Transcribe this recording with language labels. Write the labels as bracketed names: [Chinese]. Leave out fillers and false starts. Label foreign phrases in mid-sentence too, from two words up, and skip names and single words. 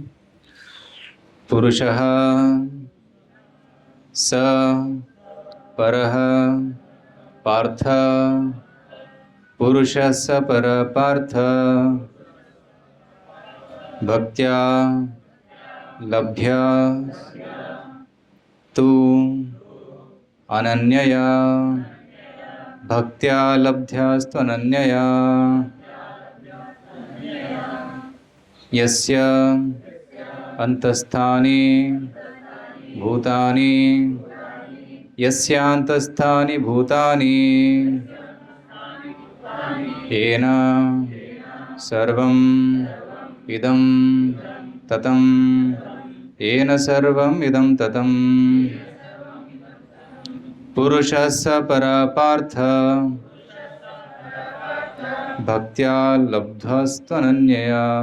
[Sanskrit] ಪುರುಷಃ ಸ ಪರಃ ಪಾರ್ಥ ಪುರುಷ ಸ ಪರ ಪಾರ್ಥ ಭಕ್ತ್ಯಾ ಲಭ್ಯ ತು ಅನನ್ಯಯಾ ಭಕ್ತ್ಯಾ ಲಬ್ಧ್ಯಾಸ್ತ್ವನನ್ಯಯಾ ಯಸ್ಯ ಅಂತಸ್ಥಾನಿ ಭೂತಾನಿ ಯಸ್ಯಾಂತಸ್ಥಾನಿ ಭೂತಾನಿ ಯೇನ ಸರ್ವಂ ಇದಂ ತತಂ ಯೇನ ಸರ್ವಂ ಇದಂ ತತಂ ಪುರುಷಃ ಸ ಪರ ಪಾರ್ಥ ಭಕ್ತ್ಯಾ ಲಬ್ಧ್ವಾಸ್ತ್ವನನ್ಯಯಾ